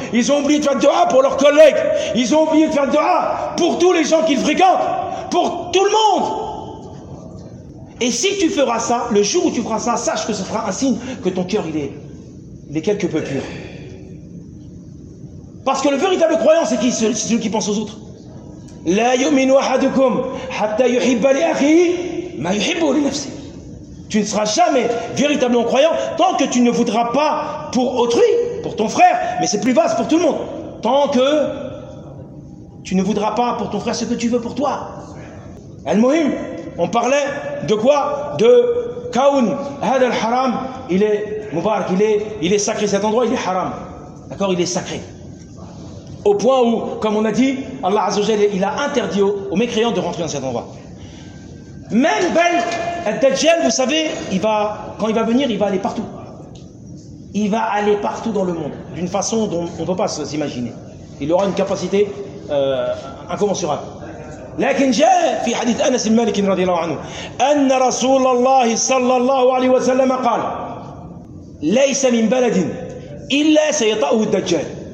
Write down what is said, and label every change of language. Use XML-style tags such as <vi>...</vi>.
<fr>Ils ont oublié de faire des du'as pour leurs collègues. Ils ont oublié de faire des du'as pour tous les gens qu'ils fréquentent. Pour tout le monde. Et si tu feras ça, le jour où tu feras ça, sache que ce sera un signe que ton cœur, il est quelque peu pur. Parce que le véritable croyant, c'est qui? C'est celui qui pense aux autres.</fr> <ar>لا يؤمن أحدكم حتى يحب لأخيه ما يحبه لنفسه.</ar> <fr>Tu ne seras jamais véritablement croyant tant que tu ne voudras pas pour autrui, pour ton frère, mais c'est plus vaste, pour tout le monde. Tant que tu ne voudras pas pour ton frère ce que tu veux pour toi. Al-Muhim, on parlait de quoi? De Kaoun. Had al-Haram, il est Mubarak, il est sacré cet endroit, il est haram. D'accord? Il est sacré. Au point où, comme on a dit, Allah Azza wa Jalla, il a interdit aux mécréants de rentrer dans cet endroit. Même Al-Dajjal, vous savez, quand il va venir, il va aller partout. Il va aller partout dans le monde, d'une façon dont on ne peut pas s'imaginer. Il aura une capacité incommensurable.</fr> <ar>لكن جاء في حديث أنس المالك رضي الله عنه أن رسول الله صلى الله عليه وسلم قال ليس من بلد إلا سيطأه الدجال.</ar>